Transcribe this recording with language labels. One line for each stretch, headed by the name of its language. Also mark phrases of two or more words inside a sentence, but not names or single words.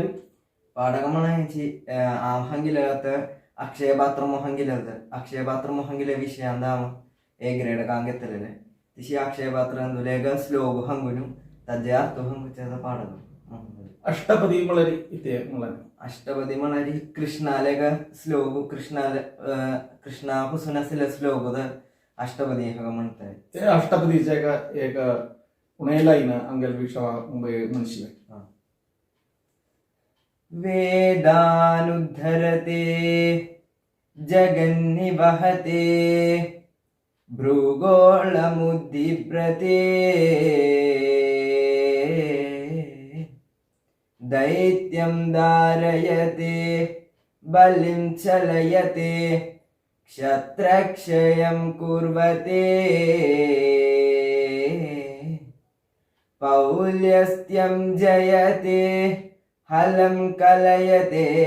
Konkani: पाठक म्हणायची हांगिले आतां अक्षय पात्र हांगिले अक्षय पात्र हांगिले विशयांत हांव
English: A grade
Konkani: कांगेतलेले तशी अक्षय पात्रांत एक श्लोक हांगून ताजे अर्थ हांगूचे पाठक अष्टपदी म्हळ्यार इते म्हळ्यार अष्टपदी म्हळ्यार कृष्णाले श्लोक कृष्णा पासून आसले श्लोक अष्टपदी हाका म्हणटाय ते अष्टपदीचे एक उणे लाईन आमगेले वीक्षकांक म्हणशिले
Sanskrit: वेदानुद्धरते जगन्निवहते भृगोळमुद्दिभ्रते दैत्यं धारयते बलिं चलयते क्षत्रक्षयं कुर्वते पौल्यस्त्यं जयते हलं कलयते